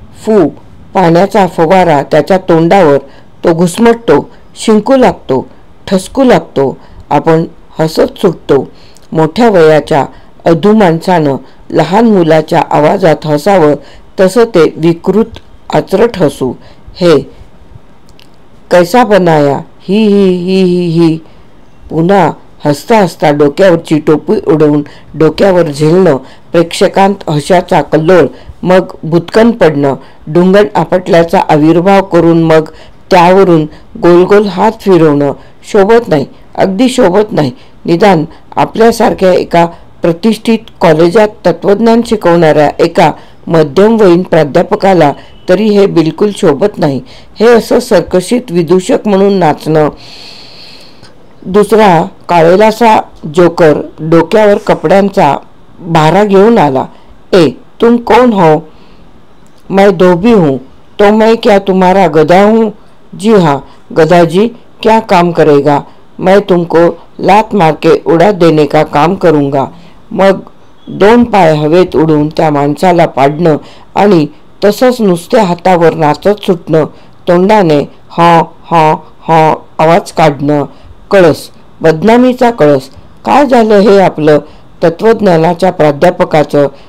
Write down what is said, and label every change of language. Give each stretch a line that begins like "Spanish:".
Marathi: फू पाण्याचा फवारा त्याच्या तोंडावर तो घुसमटतो, शिंकू लागतो, ठसकू लागतो। आपण हसत सुटतो। मोठ्या वयाच्या अधू माणसानं लहान मुलाच्या आवाजात हसावं तसं ते विकृत आचरट हसू।
Hindi: हे कैसा बनाया, ही ही ही ही ही।
Marathi: पुन्हा हसता हसता डोक्यावरची टोपी उडवून डोक्यावर झेलणं, प्रेक्षकांत हशाचा कल्लोळ, मग भुतकन पडणं, ढुंगण आपटल्याचा आविर्भाव करून मग त्यावरून गोलगोल हात फिरवणं शोभत नाही, अगदी शोभत नाही। निदान आपल्यासारख्या एका प्रतिष्ठित कॉलेजात तत्वज्ञान शिकवणाऱ्या एका मध्यमवयीन प्राध्यापकाला तरी हे बिलकुल शोभत नाही। हे असं सर्कशीत विदूषक म्हणून नाचणं। दुसरा काळेलासा जोकर डोक्यावर कपड्यांचा भारा घेऊन आला।
Hindi: ए, तुम कौन हो? मैं धोबी हूँ। तो मैं क्या तुम्हारा गधा हूँ? जी हाँ गधा जी, क्या काम करेगा? मैं तुमको लात मार के उड़ा देने का काम करूँगा।
Marathi: मग दोन पाय हवेत उडवून त्या माणसाला पाडणं आणि तसंच नुसत्या हातावर नाचत सुटणं, तोंडाने हॉ हॉ हॉ आवाज काढणं। कळस, बदनामीचा कळस। काय झालं हे आपलं तत्वज्ञानाच्या प्राध्यापकाचं?